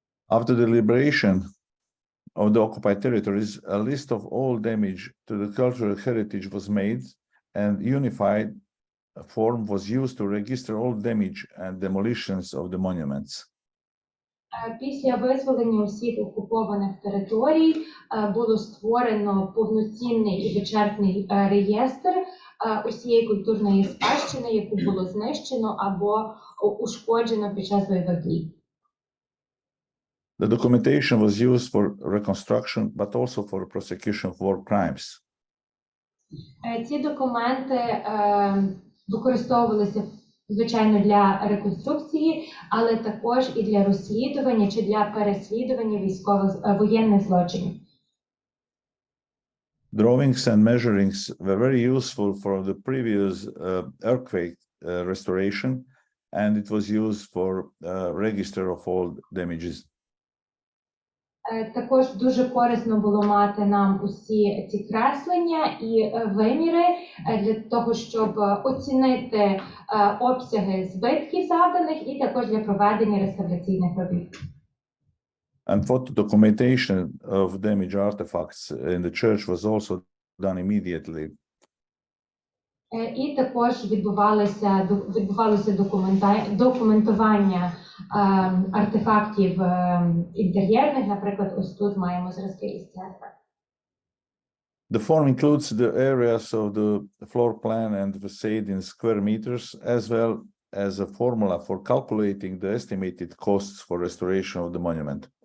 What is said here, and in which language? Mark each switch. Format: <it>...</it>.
<en>After the liberation of the occupied territories, a list of all damage to the cultural heritage was made, and unified form was used to register all damage and demolitions of the monuments.</en> <uk>Після визволення усіх окупованих територій було створено повноцінний і вичерпний реєстр усієї культурної спадщини, яку було знищено або ушкоджено під час бойових дій.</uk> <en>The documentation was used for reconstruction, but also for prosecution of war crimes.</en> <uk>Ці документи використовувалися, звичайно, для реконструкції, але також і для розслідування чи для переслідування воєнних злочинів.</uk> <en>Drawings and measurings were very useful for the previous earthquake restoration, and it was used for register of all damages.</en> <uk>Також дуже корисно було мати нам усі ці креслення і виміри для того, щоб оцінити обсяги збитків завданих і також для проведення реставраційних робіт.</uk> <en>And photo documentation of damaged artifacts in the church was also done immediately.</en> <uk>І також відбувалося документування артефактів інтер'єрних. Наприклад, ось тут маємо зразки із церкви.</uk> <en>The form includes the areas of the floor plan and facade in square meters, as well as a formula for calculating the estimated costs for restoration of the monument.</en>